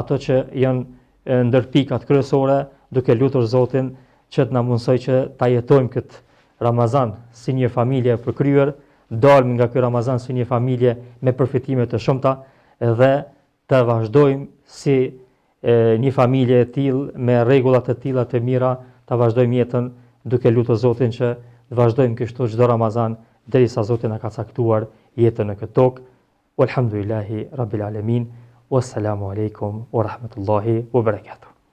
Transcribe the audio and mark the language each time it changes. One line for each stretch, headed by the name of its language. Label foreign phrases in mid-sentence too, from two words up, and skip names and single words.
Albanian: ato që janë ndër pikat kryesore, duke lutur Zotin që të na mundsoj që ta jetojmë këtë Ramazan si një familje e përkryer, dalmë nga ky Ramazan si një familje me përfitime të shumta dhe të vazhdojmë si një familje e tillë me rregulla të tilla të mira, ta vazhdojmë jetën duke lutur Zotin që të vazhdojmë kështu çdo Ramazan derisa Zoti na ka caktuar jetën në këtë tokë.
Arabic: والحمد لله رب العالمين والسلام عليكم ورحمة الله وبركاته.